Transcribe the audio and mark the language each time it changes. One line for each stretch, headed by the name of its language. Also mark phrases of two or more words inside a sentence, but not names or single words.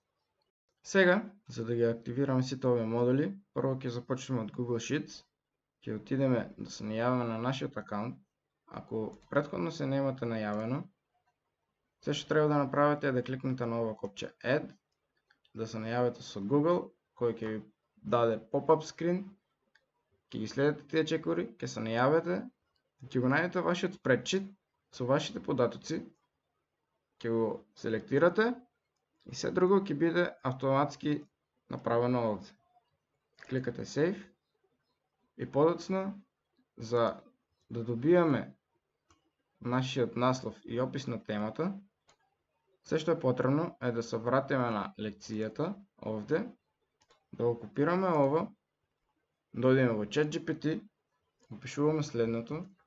Macedonian: Сега, за да ги активираме сите овие модули, прво ќе започнеме од Google Sheets, ќе отидеме да се најавиме на нашиот акаунт. Ако претходно се немате најавено, се што треба да направите е да кликнете на ова копче Add, да се најавите со Google, кој ќе ви даде
English: pop-up screen,
Macedonian: ќе ги следите тие чекори, ќе се најавите, ќе го најдете вашиот спредшит со вашите податоци, ќе го селектирате и се друго ќе биде автоматски направено овде. Кликате Save и подоцна за да добиеме нашиот наслов и опис на темата, се што е потребно е да се вратиме на лекцијата овде, да го копираме ова, дојдеме во ChatGPT, опишуваме следното.